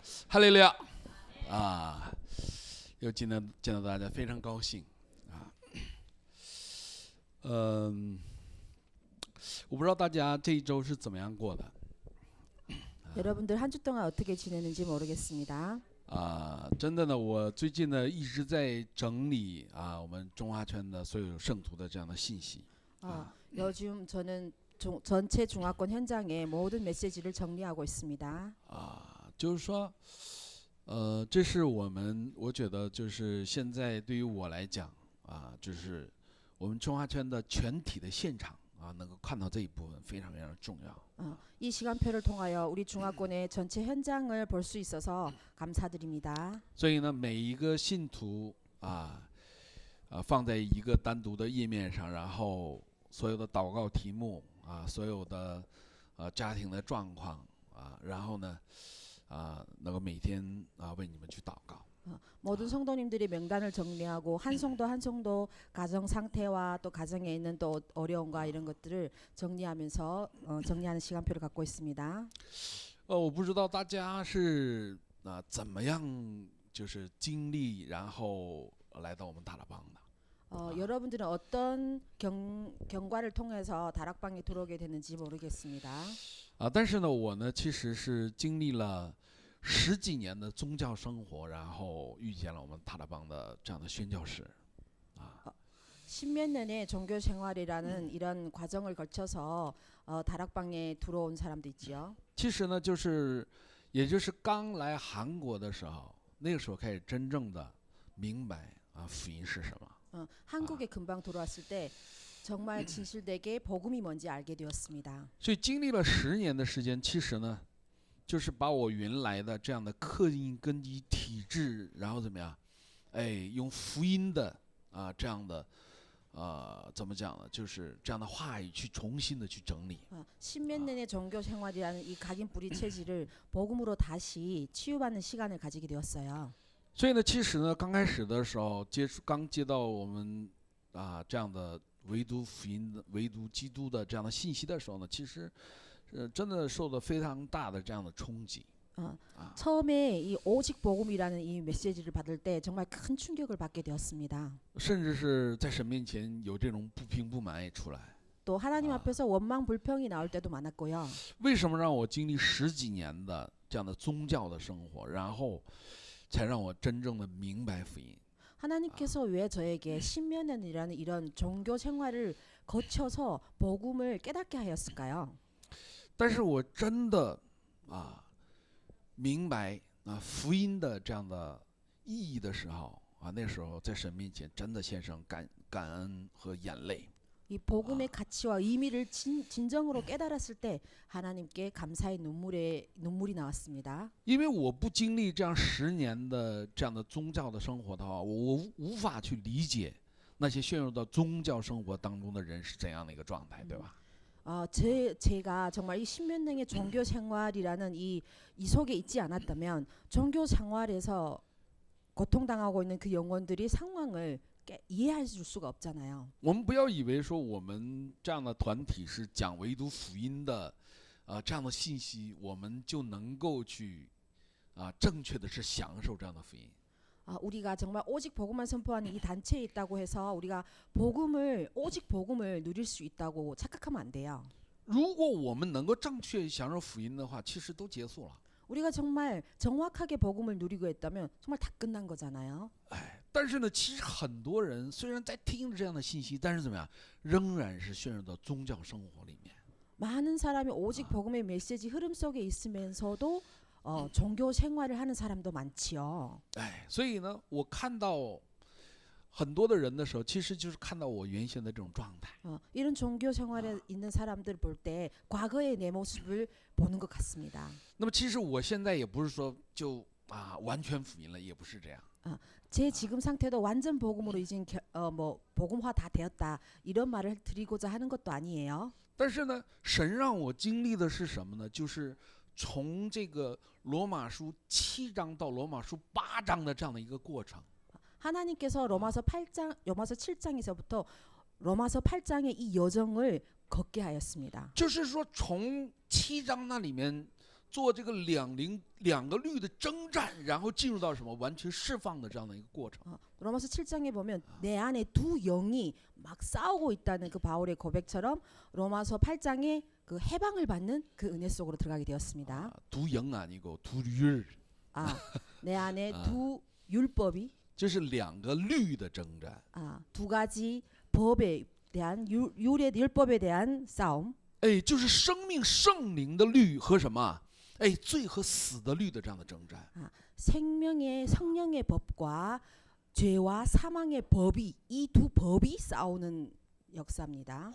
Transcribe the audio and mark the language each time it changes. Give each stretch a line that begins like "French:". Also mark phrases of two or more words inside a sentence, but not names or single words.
Chinese: 哈利路亚啊！又见到大家，非常高兴啊。我不知道大家这一周是怎么样过的。
Korean: 여러분들 한 주 동안 어떻게 지내는지 모르겠습니다.
Chinese: 真的呢，我最近呢一直在整理我们中华圈的所有圣徒的这样的信息。
Korean: 요즘 저는 전체 중화권 현장의 모든 메시지를 정리하고 있습니다.
Chinese: 就是说，这是我觉得就是现在对于我来讲就是我们中华圈的全体的现场能够看到这一部分非常非常重要。
Korean: 이 시간표를 통하여 우리 중화권의 전체 현장을 볼 수 있어서 감사드립니다.
Chinese: 所以呢，每一个信徒放在一个单独的页面上，然后所有的祷告题目所有的家庭的状况然后呢能够每天为你们去祷告。
Korean: 모든 성도님들의 명단을 정리하고 한 성도 한 성도 가정 상태와 또 가정에 있는 또 어려움과 이런 것들을 정리하면서 정리하는 시간표를 갖고 있습니다.
Chinese: 我不知道大家是怎么样就是经历然后来到我们大喇帮的。
Korean: 여러분들은 어떤 경과를 통해서 다락방에 들어오게 됐는지 모르겠습니다.
Chinese: 但是呢，我呢其实是经历了10几年的宗教生活，然后遇见了我们大喇帮的这样的宣教士。
Korean: 10몇 년의 종교 생활이라는 이런 과정을 거쳐서 다락방에 들어온 사람도 있지요.
Chinese: 其实呢，也就是刚来韩国的时候，那个时候开始真正的明白福音是什么。
Korean: 한국에 금방 들어왔을 때 정말 진실되게 복음이 뭔지 알게 되었습니다.
Chinese: 所以经历了10年的时间，其实呢，就是把我原来的这样的刻印根基体制，然后怎么样，用福音的这样的怎么讲呢？就是这样的话语去重新的去整理。
Korean: 십몇 년의 종교 생활이라는 이 각인 뿌리 체질을 복음으로 다시 치유받는 시간을 가지게 되었어요.
Chinese: 所以呢，其实呢，刚开始的时候刚接到我们这样的唯独福音的、唯独基督的这样的信息的时候呢，其实真的受到非常大的这样的冲击。
Korean: 처음에 이 오직 복음이라는 이 메시지를 받을 때 정말 큰 충격을 받게 되었습니다.
Chinese: 甚至是在神面前有这种不平不满也出来。
Korean: 또 하나님 앞에서 원망 불평이 나올 때도 많았고요.
Chinese: 为什么让我经历10几年的这样的宗教的生活，然后才让我真正的明白福音？
Korean: 하나님께서 왜 저에게 10몇 년이라는 이런 종교 생활을 거쳐서 복음을 깨닫게 하였을까요?
Chinese: 但是我真的明白福音的这样的意义的时候那时候在神面前真的献上感恩和眼泪。
Korean: 이 복음의 가치와 의미를 진정으로 깨달았을 때 하나님께 감사의 눈물이 나왔습니다.
Chinese: 因为我不经历这样10年的这样的宗教的生活的话，我无法去理解那些陷入到宗教生活当中的人是怎样的一个状态，对吧？
Korean: 제가 정말 이 십몇 년의 종교 생활이라는 이 속에 있지 않았다면 종교 생활에서 고통당하고 있는 그 영혼들이 상황을 이해할 수가 없잖아요.
Chinese: 我们不要以为说我们这样的团体是讲唯独福音的这样的信息，我们就能够去正确的是享受这样的福音。
Korean: 우리가 정말 오직 복음만 선포하는 이 단체에 있다고 해서 우리가 오직 복음을 누릴 수 있다고 착각하면 안 돼요.
Chinese: 如果我们能够正确享受福音的话，其实都结束了。
Korean: 우리가 정말 정확하게 복음을 누리고 있다면 정말 다 끝난 거잖아요.
Chinese: 但是呢，其实很多人虽然在听着这样的信息，但是怎么样，仍然是陷入到宗教生活里面。
Korean: 많은 사람이 오직 복음의 메시지 흐름 속에 있으면서도 종교 생활을 하는 사람도 많지요.
Chinese: 所以呢，我看到很多的人的时候，其实就是看到我原先的这种状态。
Korean: 이런 종교 생활에 있는 사람들 볼 때 과거의 내 모습을 보는 것 같습니다.
Chinese: 那么其实我现在也不是说就完全福音了，也不是这样。
Korean: 제 지금 상태도 완전 복음으로 이제 복음화 다 되었다 이런 말을 드리고자 하는 것도 아니에요.
Chinese: 但是呢，神让我经历的是什么呢？就是从这个罗马书7章到罗马书8章的这样的一个过程。
Korean: 하나님께서 로마서 7장에서부터 로마서 8장의 이 여정을 걷게 하였습니다.
Chinese: 就是说，从7章那里面做这个两个律的征战，然后进入到什么完全释放的这样的一个过程。
Korean: 로마서 7장에 보면 내 안에 두 영이 막 싸우고 있다는 그 바울의 고백처럼 로마서 8장에 그 해방을 받는 그 은혜 속으로 들어가게 되었습니다. 두 영 아니고 두 율. 내 안에 두 율법이
Chinese: 这是两个律的征战。
Korean: 두 가지 법에 대한 율의 율법에 대한 싸움.
Chinese: 就是生命圣灵的律和什么？罪和死的律的这样的征战。
Korean: 생명의 성령의 법과 죄와 사망의 법이 이 두 법이 싸우는 역사입니다.